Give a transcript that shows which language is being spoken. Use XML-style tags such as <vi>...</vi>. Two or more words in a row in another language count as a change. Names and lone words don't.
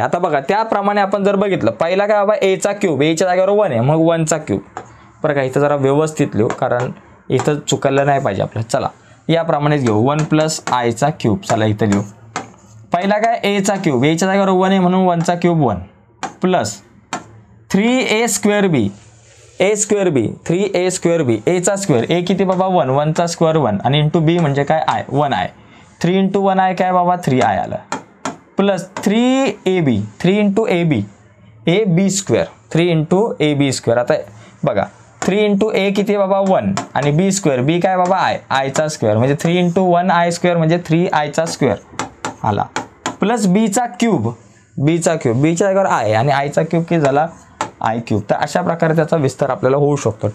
<mr>आता बघा त्याप्रमाणे आपण जर बघितलं, पहिला काय बाबा एचा क्यूब, एच्या जागेवर 1 आहे, मग 1चा क्यूब. बरं का इथं जरा व्यवस्थित लिहू कारण इथं चुकायला नाही पाहिजे आपल्याला. चला याप्रमाणेच घेऊ 1 + आयचा क्यूब. चला इथं लिहू. पहिला काय एचा क्यूब, एच्या जागेवर 1 आहे म्हणून 1चा क्यूब 1 + 3a² b, a² b 3a² b, एचा स्क्वेअर, ए किती बाबा 1, 1चा स्क्वेअर 1 आणि</mr> <en>into b</en> <mr>म्हणजे काय आय 1i. 3 × 1i काय बाबा 3i आलं प्लस 3ab 3 × ab ab², 3 × ab². आता बघा 3 × a किती बाबा 1 आणि b² b काय बाबा आयचा स्क्वेअर म्हणजे 3 × 1i² म्हणजे 3i² आला प्लस बीचा क्यूब बीच्या जागेवर आय आणि आयचा क्यूब किती झाला i³ तर अशा प्रकारे त्याचा विस्तार आपल्याला होऊ शकतो.</mr>